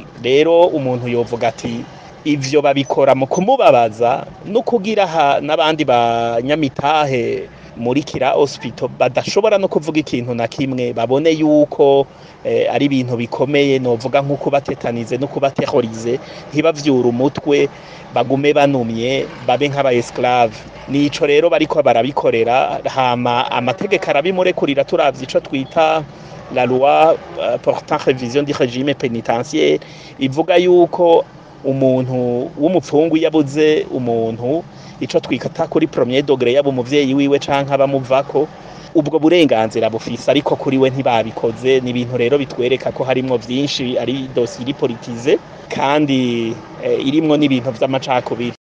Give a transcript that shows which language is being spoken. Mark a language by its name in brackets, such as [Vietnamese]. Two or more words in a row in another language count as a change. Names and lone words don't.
[Rundi] Rero umuntu yovuga ati ivyo babikora mu kumubabaza no kugira n'abandi banyamitahe muri Kira Hospital badashobora no kuvuga ikintu na kimwe, babone yuko ari ibintu bikomeye, novuga nko kubatetanize no kubaterrorize, ntibavyura umutwe, bagume banumye, babe nk'aba esclave. Nico rero bariko barabikorera, hama amategeko arabimurekurira. Turavye ico twita [French] la loi portant révision du régime pénitentiaire [Rundi] ivuga yuko umuntu w'umupfungu yabuze umuntu ico twikata kuri [French] premier degré [Rundi] yabo umuvyeyi wiwe canke abamuvako, ubwo burenganzira bufise, ariko kuri we ntibabikoze. Ni ibintu rero bitwereka ko harimwo vyinshi, ari dossier politize kandi irimwo n'ibintu vy'amacakubiri.